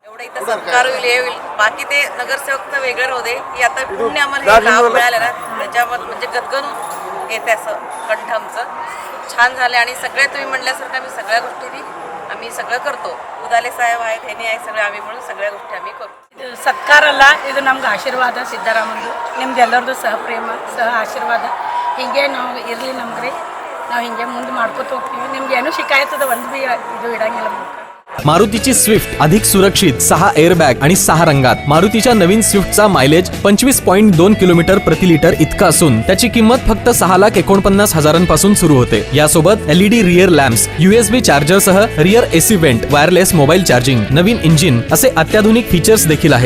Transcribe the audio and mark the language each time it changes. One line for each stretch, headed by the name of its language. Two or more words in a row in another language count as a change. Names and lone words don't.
Marathi: एवढं इथं सत्कार होईल हे होईल. बाकी ते नगरसेवक तर वेगळं राहू दे की आता पुण्य आम्हाला हे लाभ मिळालं ना त्याच्यावर म्हणजे गदगद येते असं कंठ आमचं खूप छान झालं. आणि सगळे तुम्ही म्हणल्यासारखं आम्ही सगळ्या गोष्टी आम्ही सगळं करतो. उदाले साहेब आहेत, हेनी आहे, सगळे आम्ही म्हणून सगळ्या गोष्टी आम्ही करतो.
Kannada: ಸತ್ಕಾರಲ್ಲ ಇದು ನಮ್ಗೆ ಆಶೀರ್ವಾದ ಸಿದ್ದರಾಮಂದು ನಿಮ್ದು ಎಲ್ಲರದು ಸಹ ಪ್ರೇಮ ಸಹ ಆಶೀರ್ವಾದ ಹೀಗೆ ನಾವು ಇರಲಿ ನಮ್ಗೆ ನಾವು ಹಿಂಗೆ ಮುಂದೆ ಮಾಡ್ಕೊತ ಹೋಗ್ತೀವಿ. ನಿಮ್ಗೆ ಏನೂ ಶಿಕಾಯತದ ಒಂದು ಭೀ ಇದು ಇಡಂಗಿಲ್ಲ.
Marathi: मारुतीची स्विफ्ट अधिक सुरक्षित 6 एअरबॅग आणि 6 रंगात. मारुतीच्या नवीन स्विफ्टचा मायलेज 25.2 किलोमीटर प्रति लिटर इतका असून त्याची किंमत फक्त 6,49,000 सुरू होते. यासोबत
English: LED rear lamps, USB charger
Marathi: सह
English: rear AC vent, wireless mobile charging,
Marathi: नवीन इंजिन असे अत्याधुनिक फीचर्स देखील आहेत.